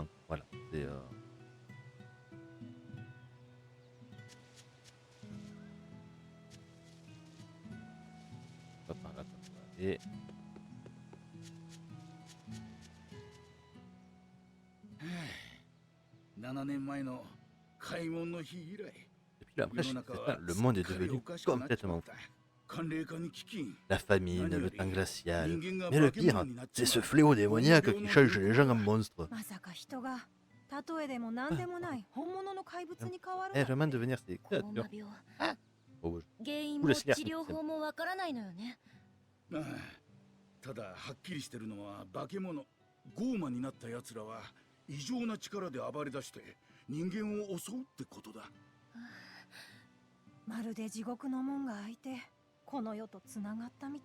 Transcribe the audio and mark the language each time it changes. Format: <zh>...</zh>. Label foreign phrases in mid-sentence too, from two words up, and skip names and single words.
<fr>Voilà. C'est. Pas par là comme ça. Et</fr> <ja>7 年前の開門の日以来、</ja> <fr>depuis la</fr> <ja>世</ja> <fr>brèche</fr> <ja>の中</ja> <fr>7 ans,</fr> <ja>は</ja> <fr>le</fr> <ja>す</ja> <fr>monde</fr> <ja>っ</ja> <fr>est</fr> <ja>かり</ja> <fr>devenu</fr> <ja>おかしくなっちま</ja> <fr>complètement</fr> <ja>っ</ja> <fr>fou.</fr> <ja>た。寒冷化に飢饉、</ja> <fr>La famine,</fr> <ja>Nani</ja> <fr>le</fr> <ja>yori,</ja> <fr>temps glacial.</fr> <ja>人間が</ja> <fr>Mais le</fr> <ja>bakemono</ja> <fr>pire,</fr> <ja>になっちま.</ja> <fr>c'est ce fléau démoniaque qui change les gens en monstres.</fr> <ja>まさか人が例えでも何でもない本物の怪物に変わる Eh, なん</ja> <fr>vraiment</fr> <ja>て</ja> <fr>devenir ces</fr> <ja>高魔</ja> <fr>créatures.</fr> <ja>病 Oh, 原因</ja> <fr>Tous</fr> <ja>も</ja> <fr>les</fr> <ja>治</ja> <fr>scarces.</fr> <ja>療法もわからないのよね。ああ、ただはっきりしてるのは化け物ゴーマになった奴らは異常な力で暴れ出して人間を襲うってことだ。まるで地獄の門が開いてこの世とつながったみたい。</ja>